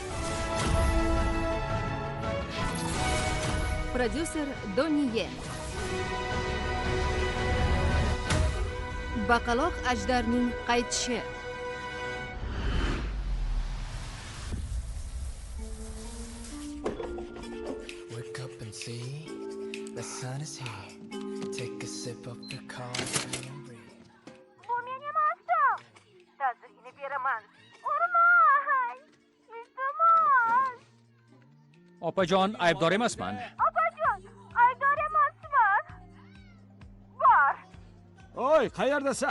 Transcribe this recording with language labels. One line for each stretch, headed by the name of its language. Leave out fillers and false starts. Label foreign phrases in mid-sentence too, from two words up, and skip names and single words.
Uzbek: Prodyuser Donnie Yen. Baqaloq ajdarning qaytishi.
English: Wake up and see the sun is here. Take a sip of the coffee and breathe.
Uzbek: Bu men emasdim. Ta'zirini beraman. Urmay! Iltimos! Opajon, aybdor emasman. Opajon, aybdor emasman. Bor. Oy, qayerdasan?